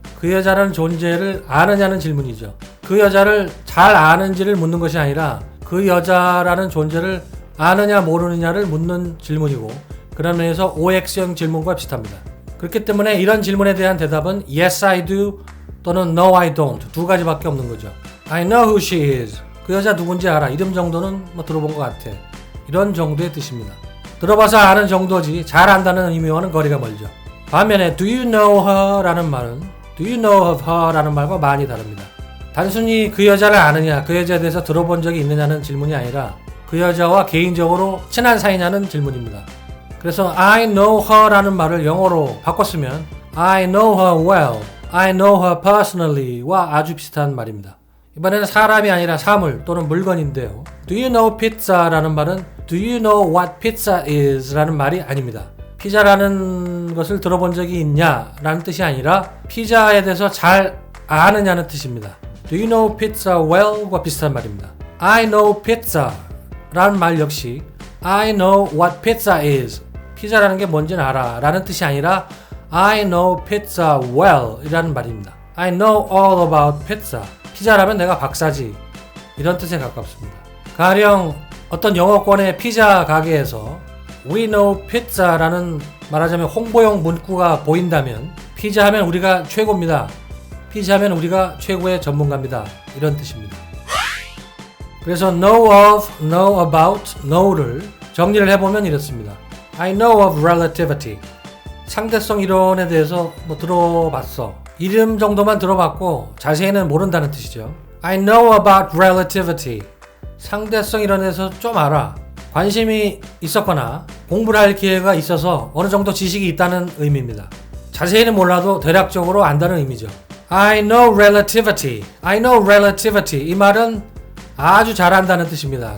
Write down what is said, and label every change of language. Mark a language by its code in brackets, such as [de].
[ko] 그 여자라는 존재를 아느냐는 질문이죠. 그 여자를 잘 아는지를 묻는 것이 아니라 그 여자라는 존재를 아느냐 모르느냐를 묻는 질문이고 그런 면에서 OX형 질문과 비슷합니다. 그렇기 때문에 이런 질문에 대한 대답은 [en] Yes I do [ko] 또는 [en] No I don't [ko] 두 가지밖에 없는 거죠. [en] I know who she is. [ko] 그 여자 누군지 알아. 이름 정도는 들어본 것 같아. 이런 정도의 뜻입니다. 들어봐서 아는 정도지 잘 안다는 의미와는 거리가 멀죠. 반면에 [en] Do you know her? [ko] 라는 말은 [en] Do you know of her? [ko] 라는 말과 많이 다릅니다. 단순히 그 여자를 아느냐, 그 여자에 대해서 들어본 적이 있느냐는 질문이 아니라 그 여자와 개인적으로 친한 사이냐는 질문입니다. 그래서 [en] I know her [ko] 라는 말을 영어로 바꿨으면 [en] I know her well, I know her personally [ko] 와 아주 비슷한 말입니다. 이번에는 사람이 아니라 사물 또는 물건인데요. [en] Do you know pizza? [ko] 라는 말은 [en] Do you know what pizza is? [ko] 라는 말이 아닙니다. 피자라는 것을 들어본 적이 있냐? 라는 뜻이 아니라 피자에 대해서 잘 아느냐는 뜻입니다. [en] Do you know pizza well? [ko] 과 비슷한 말입니다. [en] I know pizza [ko] 라는 말 역시 [en] I know what pizza is. [ko] 피자라는 게 뭔지는 알아 라는 뜻이 아니라 [en] I know pizza well [ko] 이라는 말입니다. [en] I know all about pizza. [ko] 피자라면 내가 박사지. 이런 뜻에 가깝습니다. 가령 어떤 영어권의 피자 가게에서 [en] We know pizza [ko] 라는 말하자면 홍보용 문구가 보인다면 피자 하면 우리가 최고입니다. 피자 하면 우리가 최고의 전문가입니다. 이런 뜻입니다. 그래서 know of, know about, know를 정리를 해보면 이렇습니다. [en] I know of relativity. [ko] 상대성 이론에 대해서 들어봤어. 이름 정도만 들어봤고 자세히는 모른다는 뜻이죠. [en] I know about relativity. [ko] 상대성 이론에서 좀 알아. 관심이 있었거나 공부를 할 기회가 있어서 어느 정도 지식이 있다는 의미입니다. 자세히는 몰라도 대략적으로 안다는 의미죠. [en] I know relativity. I know relativity. [ko] 이 말은 아주 잘한다는 뜻입니다.